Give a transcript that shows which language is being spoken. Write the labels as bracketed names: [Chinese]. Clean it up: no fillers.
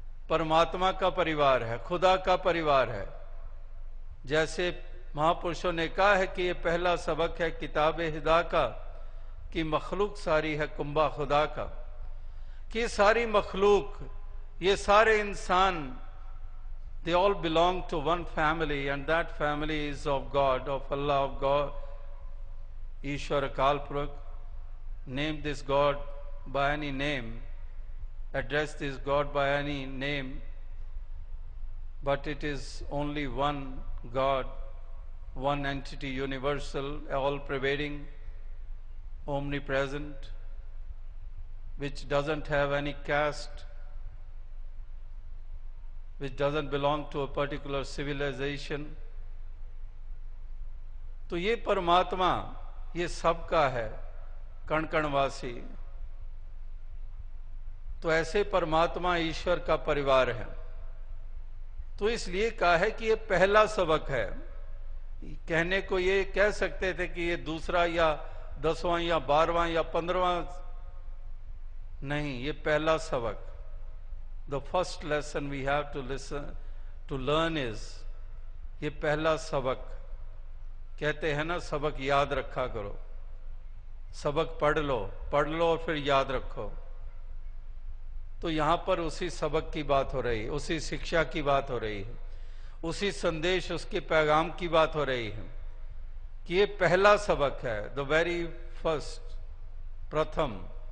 [Hindi] परमात्मा का परिवार है, खुदा का परिवार है। जैसे महापुरुषों ने कहा है कि ये पहला सबक है किताबे हिदा का कि मखलूक सारी है कुंबा खुदा का, कि सारी मखलूक, ये सारे इंसान, [English] they all belong to one family, and that family is of God, of Allah, of God, Ishwar Akal Purakh. Name this God by any name, address this God by any name, but it is only one God, one entity, universal, all-pervading, omnipresent, which doesn't have any caste, which doesn't belong to a particular civilization. [Hindi] तो ये परमात्मा ये सबका है, कण कणवासी। तो ऐसे परमात्मा ईश्वर का परिवार है। तो इसलिए कहा है कि ये पहला सबक है। कहने को ये कह सकते थे कि ये दूसरा या 10वां या 12वां या 15वां, नहीं, ये पहला सबक। [English] The first lesson we have to learn is, [Hindi] ये पहला सबक। कहते हैं ना, सबक याद रखा करो। सबक पढ़ लो और फिर याद रखो। तो यहां पर उसी सबक की बात हो रही है, उसी शिक्षा की बात हो रही है, उसी संदेश, उसके पैगाम की बात हो रही है कि ये पहला सबक है, [English] the very first, [Hindi] प्रथम।